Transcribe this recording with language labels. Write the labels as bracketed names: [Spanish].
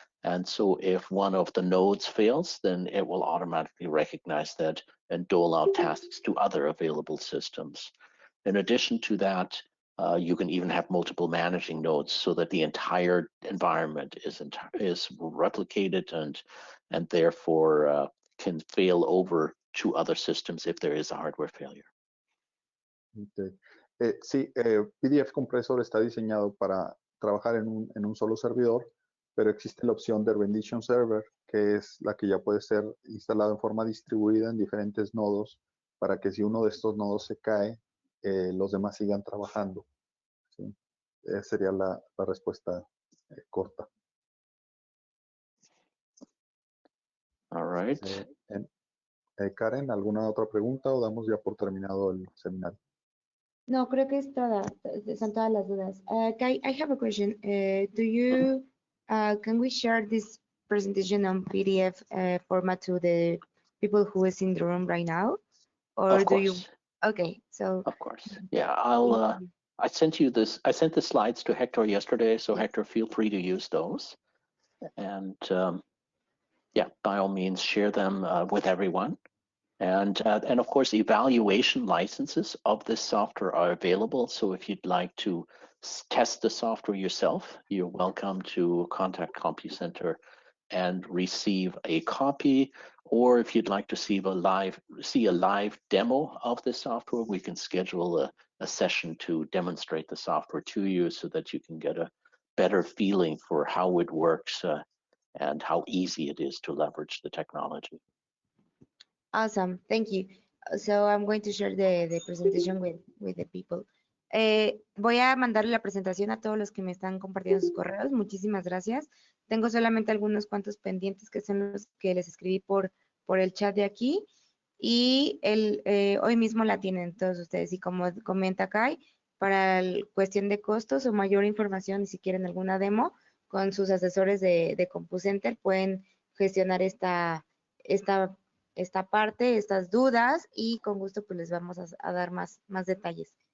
[English] And so if one of the nodes fails, then it will automatically recognize that and dole out tasks to other available systems. In addition to that, you can even have multiple managing nodes so that the entire environment is replicated and therefore can fail over to other systems if there is a hardware failure. Okay. [Spanish] Sí, PDF Compressor está diseñado para trabajar en un solo servidor, pero existe la opción de Rendition Server, que es la que ya puede ser instalada en forma distribuida en diferentes nodos, para que si uno de estos nodos se cae, los demás sigan trabajando. ¿Sí? Sería la respuesta corta. [English] All right. [Spanish] Karen, ¿alguna otra pregunta o damos ya por terminado el seminario? No, creo que es son todas las dudas. [English] Kai, I have a question. Can we share this presentation on PDF format to the people who is in the room right now? Or of course. do you? Okay, so. Of course. Yeah, I sent you this. I sent the slides to Hector yesterday, so Hector, feel free to use those. And yeah, by all means, share them with everyone. And of course, evaluation licenses of this software are available. So if you'd like to test the software yourself, you're welcome to contact CompuCenter and receive a copy. Or if you'd like to see a live demo of the software, we can schedule a session to demonstrate the software to you so that you can get a better feeling for how it works and how easy it is to leverage the technology. Awesome, thank you. So I'm going to share the presentation with the people. [Spanish] Voy a mandarle la presentación a todos los que me están compartiendo sus correos. Muchísimas gracias. Tengo solamente algunos cuantos pendientes que son los que les escribí por el chat de aquí. Y hoy mismo la tienen todos ustedes. Y como comenta Kai, para cuestión de costos o mayor información, y si quieren alguna demo, con sus asesores de CompuCenter pueden gestionar esta parte, estas dudas, y con gusto pues les vamos a dar más detalles.